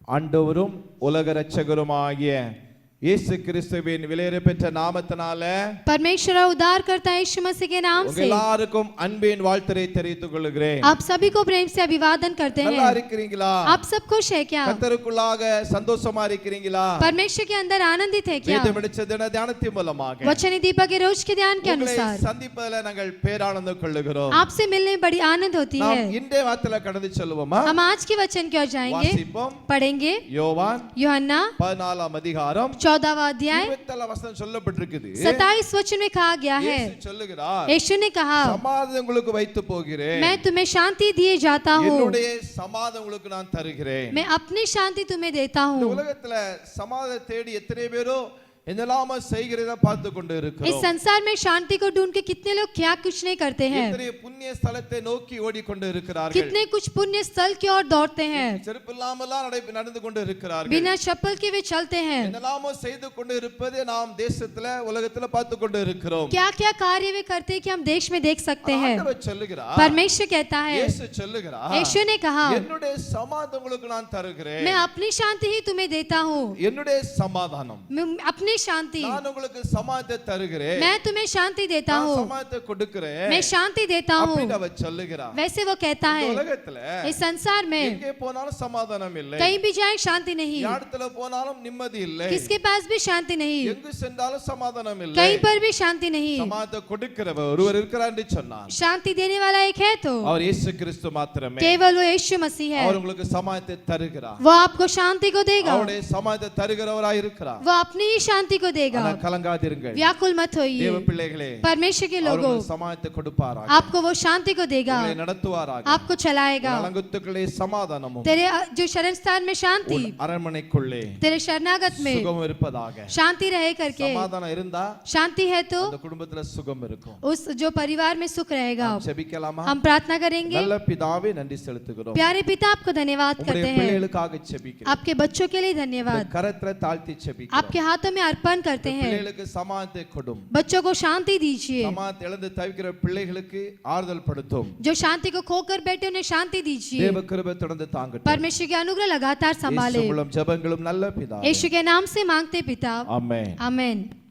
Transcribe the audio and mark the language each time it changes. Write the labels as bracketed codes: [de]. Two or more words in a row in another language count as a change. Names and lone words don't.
[ta] ஆண்டவரும் உலக இரட்சகருமாகிய இயேசு கிறிஸ்துவின் விலையேறப்பெற்ற நாமத்தினால [hi] परमेश्वर उद्धार करता यीशु मसीह के नाम से [ta] எல்லாருக்கும் அன்பின் வாழ்த்துரை தெரிவித்துக் கொள்கிறேன். [hi] आप सभी को प्रेम से अभिवादन करते [ta] நல்லா [hi] हैं. [ta] இருக்கிறீங்களா? [hi] आप सब खुश है क्या? [ta] கர்த்தருக்குள்ளாக சந்தோஷமா இருக்கிறீங்களா? [hi] परमेश्वर के अंदर आनंदित है क्या? [ta] வேதம் படிச்ச தின தியானத்தின் மூலமாக [hi] वचन दीपक के रोज के ध्यान के अनुसार [ta] சந்திப்பதில் நாங்கள் பேரானந்தம் கொள்ளுகிறோம். [hi] आपसे मिलने में बड़ी आनंद होती है. [ta] நாம் இன்றைய வார்த்தையில கடந்து செல்வோமா? [hi] हम आज के वचन की ओर जाएंगे, [ta] வாசிப்போம். [hi] पढ़ेंगे. [ta] யோவான் [hi] यूहन्ना [ta] 14 அதிகாரம் [hi] 14वां अध्याय [ta] 27 वचन சொல்லப்பட்டிருக்குது. [hi] 27 वचन में कहा गया है, [ta] இயேசு சொல்லுகிறார், [hi] यीशु ने कहा, [ta] சமாதானம் உங்களுக்கு வைத்து போகிறேன், [hi] मैं तुम्हें शांति दिए जाता हूँ, [ta] என்னுடைய சமாதானம் உங்களுக்கு நான் தருகிறேன். [hi] मैं अपनी शांति तुम्हें देता [ta] இந்த [hi] हूँ. [ta] உலகத்துல சமாதானம் தேடி எத்தனை பேரோ என்னெல்லாம செய்கிறத பார்த்து கொண்டு [hi] इस [ta] இருக்கிறோம். [hi] संसार में शांति को ढूंढ के कितने लोग क्या कुछ नहीं करते हैं, [ta] எத்தனை புண்ணிய ஸ்தலத்தை நோக்கி ஓடிக்கொண்டு இருக்கிறார்கள். [hi] कितने कुछ पुण्य स्थल की ओर दौड़ते हैं, [ta] செருப்பு இல்லாமலாம் நடந்து கொண்டு இருக்கிறார்கள். [hi] बिना चप्पल के वे चलते हैं. [ta] என்னெல்லாமோ செய்து கொண்டு இருப்பதை நாம் தேசத்துல உலகத்துல பார்த்து கொண்டு இருக்கிறோம். [hi] क्या क्या कार्य वे करते हैं कि हम देश में देख सकते हैं. [ta] ஆண்டவர் சொல்லுகிறார், [hi] परमेश्वर कहता है, [ta] இயேசு சொல்லுகிறார், [hi] यीशु ने कहा, [ta] என்னுடைய சமாதானம் உங்களுக்கு நான் தருகிறேன். [hi] मैं अपनी शांति ही तुम्हें देता हूँ, [ta] என்னுடைய சமாதானம், [hi] अपनी शांति, [ta] நான் உங்களுக்கு சமாதானத்தை தருகிறேன், [hi] मैं तुम्हें शांति देता [ta] நான் [hi] हूँ, [ta] சமாதானத்தை கொடுக்கிறேன். [hi] मैं शांति देता हूँ. [ta] அப்படின்னு அவர் சொல்லுகிறார். [hi] वैसे वो कहता [ta] இந்த [hi] है, [ta] உலகத்துல [hi] इस संसार में [ta] எங்கே போனாலும் சமாதானம் இல்லை, [hi] कहीं भी जाए शांति नहीं, [ta] இடத்துல போனாலும் நிம்மதி இல்லை, [hi] किसके पास भी शांति नहीं, [ta] எங்கு சென்றாலும் சமாதானம் இல்லை. [hi] कहीं पर भी शांति नहीं. [ta] சமாதானத்தை கொடுக்கிறவர் ஒருவர் இருக்கிறார் என்று சொன்னார். [hi] शांति देने वाला एक है तो [ta] அவர் இயேசு கிறிஸ்து மாத்திரமே. [hi] केवल वो यीशु मसीह है. [ta] அவர் உங்களுக்கு சமாதானத்தை தருகிறார். [hi] वो आपको शांति को देगा, [ta] அவருடைய சமாதானத்தை தருகிறவராய் இருக்கிறார். [hi] वो अपनी ही शांति को देगा. [ta] ஆனா கலங்காதிருங்கள், [hi] व्याकुल मत [ta] தேவ [hi] होइए, [ta] பிள்ளைகளே, [hi] परमेश्वर के [ta] அவர் [hi] लोगों, [ta] உங்களுக்கு சமாதானத்தை கொடுப்பாராக, [hi] आपको वो शांति को देगा, [ta] உங்களை நடத்துவாராக, [hi] आपको चलाएगा. [ta] நலங்குத்துக்களே சமாதானமும் [hi] तेरे जो शरण स्थान में शांति, [ta] உன் அரண்மனைக்குள்ளே [hi] तेरे शरणागत में [ta] சுகம் இருப்பதாக. [hi] शांति रहे करके, [ta] சமாதானம் இருந்தா [hi] शांति है तो [ta] அந்த குடும்பத்துல சுகம் இருக்கும். [hi] उस जो परिवार में सुख रहेगा. [ta] நாம் ஜெபிக்கலாமா? [hi] हम प्रार्थना करेंगे. [ta] நல்ல பிதாவே நன்றி செலுத்துகிறோம். [hi] प्यारे पिता, आपको धन्यवाद [ta] உம்முடைய [hi] करते हैं, [ta] பிள்ளைகளுக்காக ஜெபிக்கிறோம். [hi] आपके बच्चों के लिए धन्यवाद, [ta] கரத்துல தாழ்த்தி ஜெபிக்கிறோம். [hi] आपके हाथों में अर्पण करते हैं. [ta] பிள்ளைகளுக்கு சமாதானத்தை கொடும். [hi] बच्चों को शांति दीजिए, [ta] சமாதானத்தை இழந்து தவிக்கிற பிள்ளைகளுக்கு ஆறுதல் படுத்தும். [hi] जो शांति को खोकर बैठे उन्हें शांति दीजिए. [ta] தேவ கிருபை தொடர்ந்து தாங்கட்டும். [hi] परमेश्वर के अनुग्रह लगातार संभाले. [ta] இயேசு மூலம் ஜெபங்களும் நல்ல பிதாவே. [hi] यीशु के नाम से मांगते पिता, [ta] ஆமென். [hi] आमेन.